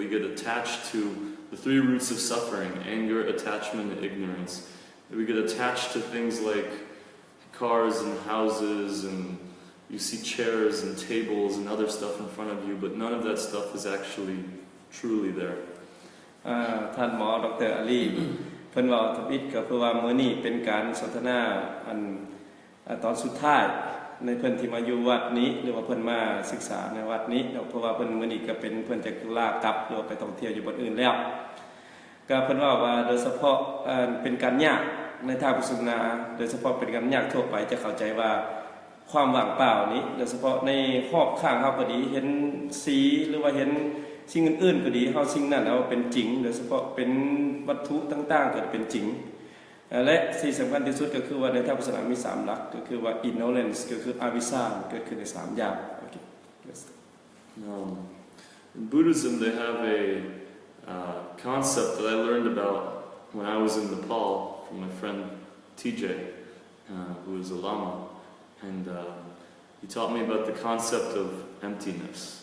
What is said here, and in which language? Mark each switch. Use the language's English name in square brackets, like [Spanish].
[English] We get attached to the three roots of suffering: anger, attachment, and ignorance. We get attached to things like cars and houses, and you see chairs and tables and other stuff in front of you, but none of that stuff is actually truly there. [Northeastern Thai] ท่านหมอดร. อาลีเพิ่นว่าทวิตก็คือว่ามื้อนี้เป็นการสนทนาอันตอนสุดท้ายในเพิ่นที่มาอยู่วัดนี้หรือว่าเพิ่นมาศึกษาในวัดนี้เพราะว่าเพิ่นมื้อนี้ก็เป็นเพิ่นจะลากลับหรือว่าไปท่องเที่ยวอยู่บ่อนอื่นแล้ว ก็เพิ่นว่าโดยเฉพาะเป็นการยากในทางพุทธศาสนาโดยเฉพาะเป็นการยากทั่วไปจะเข้าใจว่าความว่างเปล่านี้โดยเฉพาะในรอบข้างเฮาก็ดีเห็นสีหรือว่าเห็นสิ่งอื่นๆก็ดีเฮาสิ่งนั้นเอาเป็นจริงโดยเฉพาะเป็นวัตถุต่างๆก็เป็นจริงและสิ่งสำคัญที่สุดก็คือว่าในทางพุทธศาสนามี3หลักก็คือว่า ignorance ก็คืออวิชชาเกิดขึ้นใน3อย่าง Okay. [English] In Buddhism they have a concept that I learned about when I was in Nepal from my friend TJ who is a Lama. And he taught me about the concept of emptiness.